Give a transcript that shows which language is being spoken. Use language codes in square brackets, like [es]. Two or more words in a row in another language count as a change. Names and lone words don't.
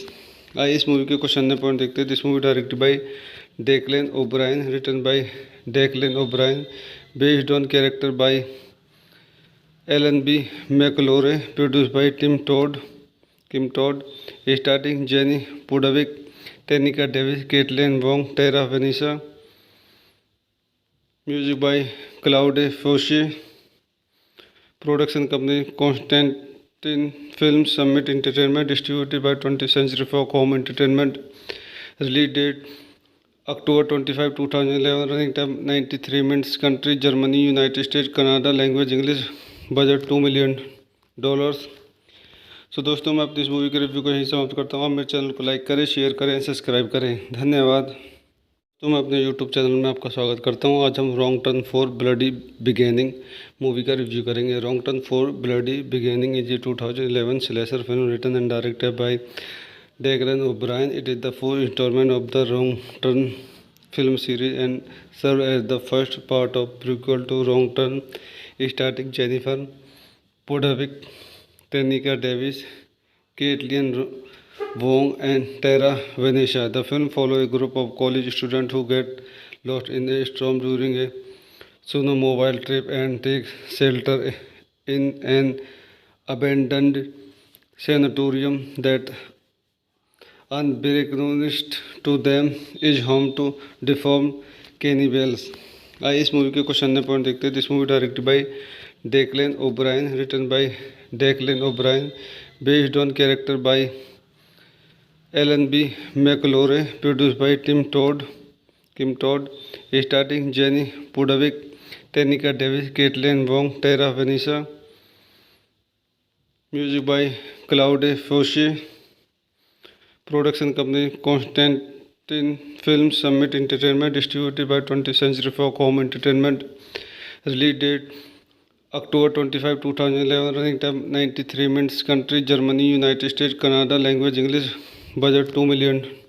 [hi] आइए इस मूवी के क्वेश्चन ने पॉइंट देखते हैं। [en] This movie directed by Declan O'Brien, written by Declan O'Brien, based on character by Alan B McElroy, produced by Kim Todd, starring Jenny Pudwick, Tenika Davis, Caitlin Wong, Tara Venisa, Music by Claude Foshe, Production company Constantin Film, Summit Entertainment, distributed by 20th Century Fox Home Entertainment, Release date October 25, 2011, running time 93 minutes, country Germany, United State, Canada, language English, budget $2 million. [hi] सो दोस्तों, मैं अपनी इस मूवी के रिव्यू को यहीं समाप्त करता हूँ। आप मेरे चैनल को लाइक करें, शेयर करें, सब्सक्राइब करें। धन्यवाद। तो मैं अपने यूट्यूब चैनल में आपका स्वागत करता हूँ। आज हम रॉन्ग टर्न फॉर ब्लडी बिगेनिंग मूवी का रिव्यू करेंगे। [en] Wrong Turn for Bloody Beginning is a 2011 slasher film written and directed by Declan O'Brien. It is the fourth installment of the Wrong Turn film series and serves as the first part of prequel to Wrong Turn, starring Jennifer Podhovic, Tenika Davis, Caitlin Wong, and Tara Venetia. The film follows a group of college students who get lost in a storm during a snowmobile trip and take shelter in an abandoned sanatorium that unbeknownst to them is home to deformed cannibals। [hi] आइए इस मूवी के क्वेश्चन ने पॉइंट देखते हैं। [en] This movie directed by Declan O'Brien, written by Declan O'Brien, based on character by Alan B McElroy, produced by Kim Todd, starring Jenny Pudwick, Tenika Davis, Caitlin Wong, Tara Venisa, Music by Claude Foshe, Production company Constantin Film, Summit Entertainment, distributed by 20th Century Fox Home Entertainment, Release date October 25, 2011, running time 93 minutes, country Germany, United State, Canada, language English, budget $2 million.